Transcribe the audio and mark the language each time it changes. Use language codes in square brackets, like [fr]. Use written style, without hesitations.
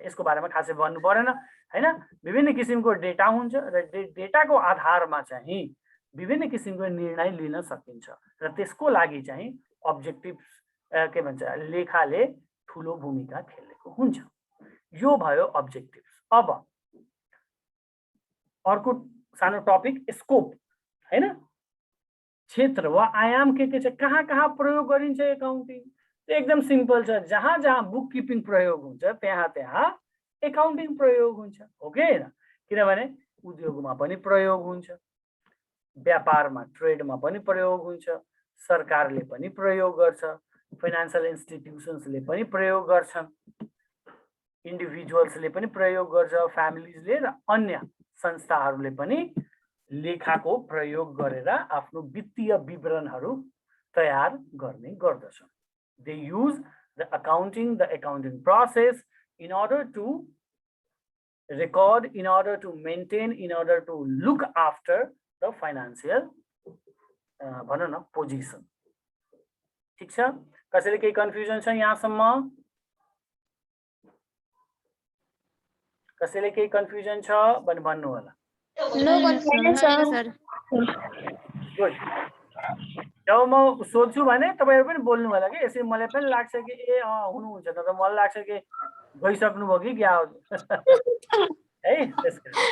[ne] यसको बारेमा खासै भन्नु परेन हैन। विभिन्न किसिमको डेटा हुन्छ र डेटाको आधारमा चाहिँ विभिन्न किसिमको निर्णय लिन सकिन्छ र त्यसको लागि चाहिँ अब्जेक्टिभ्स के भन्छ लेखाले ठुलो भूमिका खेलेको हुन्छ। यो भयो अब्जेक्टिभ्स। अब अर्को सानो टपिक स्कोप हैन, क्षेत्र वा आयाम के छ, कहाँ कहाँ प्रयोग गरिन्छ एकाउन्टिङ। एकदम सिम्पल छ, जहाँ जहाँ बुक किपिङ प्रयोग हुन्छ त्यहाँ त्यहाँ एकाउन्टिङ प्रयोग हुन्छ, हो कि हैन? किनभने उद्योगमा पनि प्रयोग हुन्छ, व्यापारमा ट्रेडमा पनि प्रयोग हुन्छ, सरकारले पनि प्रयोग गर्छ, फाइनान्शियल इन्स्टिट्युसन्सले पनि प्रयोग गर्छन्, इन्डिभिजुअल्सले पनि प्रयोग गर्छ, फ्यामिलीजले र अन्य संस्थाहरूले पनि लेखाको प्रयोग गरेर आफ्नो वित्तीय विवरणहरू तयार गर्ने गर्दछन्। [en] They use the accounting process in order to record, in order to maintain, in order to look after the financial position. [ne] ठीक छ? कसैले केही कन्फ्युजन छ यहाँसम्म? कसैले केही कन्फ्युजन छ भने भन्नु होला। [en] No confusion sir. Good. [ne] जब म सोध्छु भने तपाईहरु पनि बोल्नु होला कि, यसरी मलाई पनि लाग्छ कि ए हुनुहुन्छ त मलाई लाग्छ कि गइसक्नु भयो कि क्या हो है त्यसको।